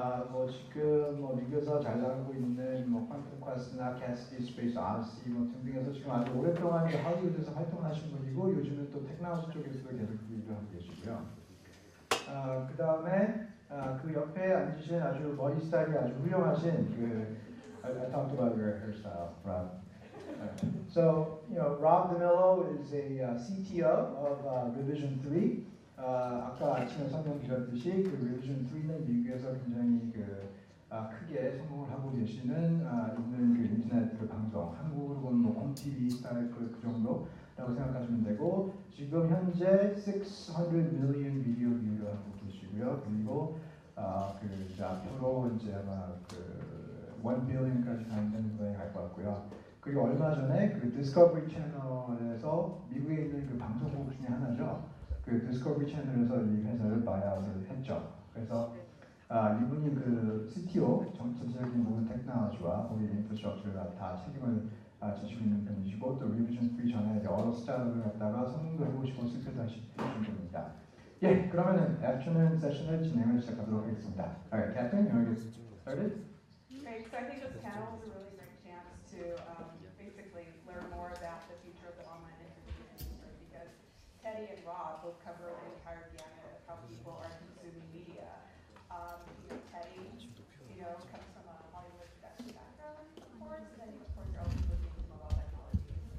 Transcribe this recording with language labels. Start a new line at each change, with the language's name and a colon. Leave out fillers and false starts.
Korean: 뭐 지금 뭐 미국에서 잘 나가고 있는 뭐 퀀텀 퀘스트나 캐시디 스페이스 아르시 뭐 등등에서 지금 아주 오랫동안 할리우드에서 활동하신 분이고 요즘은 또 테크놀로지 쪽에서도 계속 일을 하고 계시고요. 그 다음에 그 옆에 앉으신 아주 머리 스타일이 아주 훌륭하신 그
English: I talked about your hairstyle, Rob. So you know, Rob DeMillo is a CTO of Revision 3.
Korean: 아까 아침에 설명드렸듯이 그 Revision 3는 미국에서 굉장히 크게 성공을 하고 계시는 있는 그 인터넷 그 방송, 한국으로 보면 뭐 홈TV 스타일 그 정도라고 생각하시면 되고 지금 현재 600 million 비디오 뷰를 하고 계시고요. 그리고 이제 앞으로 이제 아마 1 billion까지 가는 거에 갈 것 같고요. 그리고 얼마 전에 그 디스커버리 채널에서 미국에 있는 그 방송국 중에 하나죠. 그 디스커버리 채널에서 이 회사를 바이아웃을 했죠. 그래서 이분이 그 CTO, 전체적인 모든 테크놀로지와 거기 인프라스트럭처를 다 책임을 지시고 있는 분이시고 또 리비전 3 전에 여러 스타트업을 갖다가 성공도 해보시고 실패도 하신 분입니다. 예, 그러면은 애프터눈 세션을 진행을 시작하도록 하겠습니다.
English: Alright, Catherine, you want to get started? Great. So I think this panel is a really great chance to basically learn more about the future of the online entertainment industry because Teddy and Rob both cover the entire gamut of how people are consuming media. Teddy, comes from a Hollywood production background, of course, and then of course you're also looking at mobile technology.